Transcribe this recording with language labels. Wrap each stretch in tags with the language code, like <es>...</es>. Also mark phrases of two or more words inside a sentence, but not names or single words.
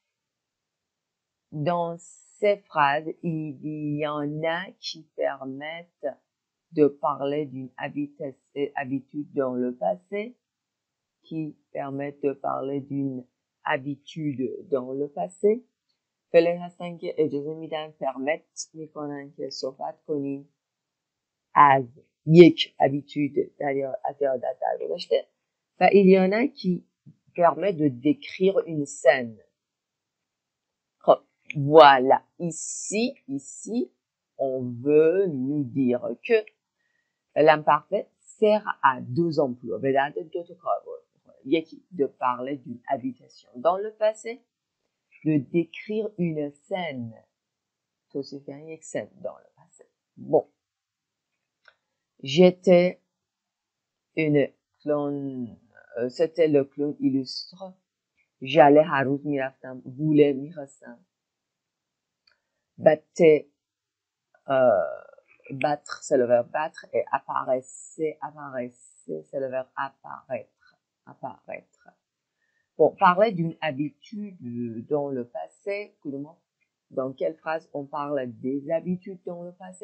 <fr>Dans ces phrases, il y en a qui permettent de parler d'une habitude dans le passé, qui permettent de parler d'une habitude dans le passé.</fr> <fa>فعلی هستن که اجازه میدن permit میکنن که صحبت کنیم از یک habitude از عادت در گذشته و</fa> <fr>il y en a qui permet de décrire une scène. خب voilà, ici on veut nous dire que l'imparfait sert à 2 emplois.</fr> <fa>به درد 2 تا کاربرد میخوره.</fa> <fr>یکی de parler d'une habitation dans le passé, de décrire une scène.</fr> <fa>توصیف یعنی یک</fa> <fr>scène dans le passé. Bon. J'étais une clown. C'était le clown illustre.</fr> <fa>J'allais هر روز میرفتم. voulais میخواستم.</fa> <fr>battait battre c'est le verbe battre et apparaissait c'est le verbe apparaître. Bon, parler d'une habitude dans le passé, dans quelle phrase on parle des habitudes dans le passé?</fr>